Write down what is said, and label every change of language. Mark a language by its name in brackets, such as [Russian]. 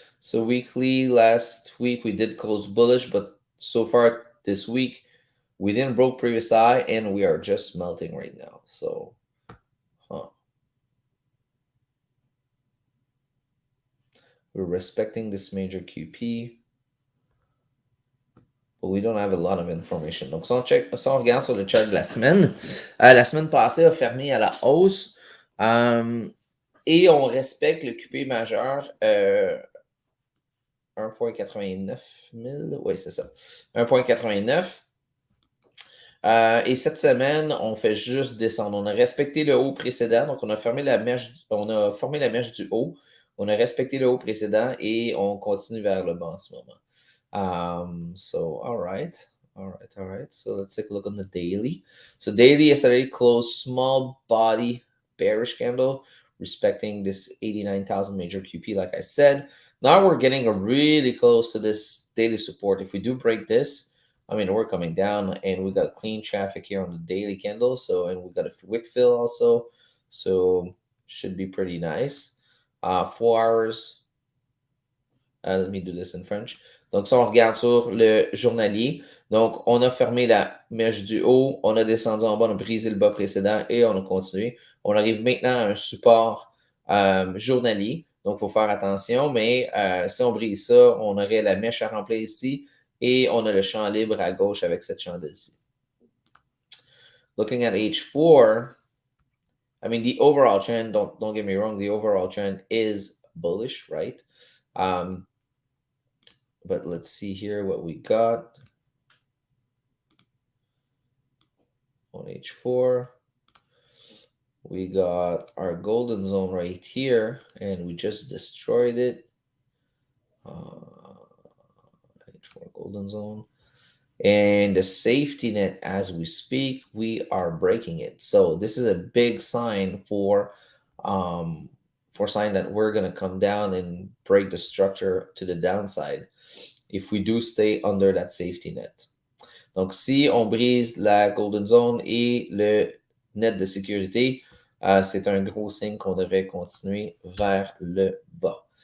[English] So weekly, last week we did close bullish, but so far this week we didn't broke previous high and we are just melting right now. So, we're respecting this major QP, but we don't have a lot of information. [French] Donc, si on regarde sur le chart de la semaine passée a fermé à la hausse. Et on respecte le QP majeur 1,89 000. Oui, c'est ça. 1,89. Et cette semaine, on fait juste descendre. On a respecté le haut précédent. Donc, on a formé la mèche du haut. On a respecté le haut précédent et on continue vers le bas en ce moment. [English] All right. So let's take a look on the daily. So daily yesterday closed small body bearish candle, respecting this 89,000 major QP, like I said. Now we're getting really close to this daily support. If we do break this, I mean, we're coming down and we got clean traffic here on the daily candle. So, and we got a wick fill also. So should be pretty nice. 4 hours. Let me do this in French. [French] Donc, si on regarde sur le journalier, donc on a fermé la mèche du haut, on a descendu en bas, on a brisé le bas précédent et on a continué. On arrive maintenant à un support journalier. Donc, il faut faire attention, mais si on brise ça, on aurait la mèche à remplir ici et on a le champ libre à gauche avec cette chandelle-ci. [English] Looking at H4, I mean, the overall trend, don't get me wrong, the overall trend is bullish, right? But let's see here what we got on H4. We got our golden zone right here, and we just destroyed it. H4 golden zone. And the safety net, as we speak, we are breaking it. So this is a big sign for sign that we're going to come down and break the structure to the downside if we do stay under that safety net. [French] Donc, si on brise la golden zone et le net de sécurité, c'est un gros signe qu'on devrait continuer vers le bas.